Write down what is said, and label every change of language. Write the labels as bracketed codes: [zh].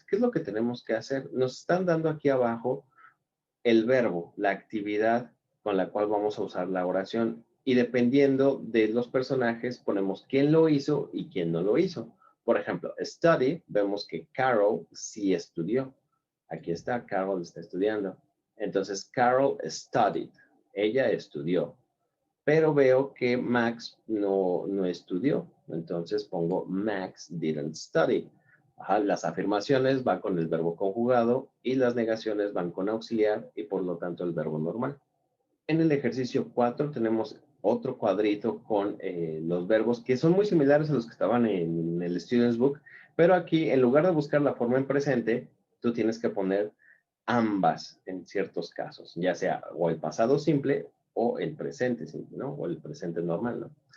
[es] ¿Qué es lo que tenemos que hacer? Nos están dando aquí abajo el verbo, la actividad con la cual vamos a usar la oración. Y dependiendo de los personajes, ponemos quién lo hizo y quién no lo hizo. Por ejemplo, study, vemos que Carol sí estudió. Aquí está, Carol está estudiando. [en] Entonces, Carol studied. [es] Ella estudió. Pero veo que Max no estudió. Entonces pongo [en] Max didn't study. [es] Ajá, las afirmaciones van con el verbo conjugado y las negaciones van con auxiliar y por lo tanto el verbo normal. En el ejercicio 4 tenemos otro cuadrito con los verbos que son muy similares a los que estaban en el Student's Book, pero aquí en lugar de buscar la forma en presente, tú tienes que poner ambas en ciertos casos, ya sea o el pasado simple o el presente simple, ¿no? O el presente normal, ¿no?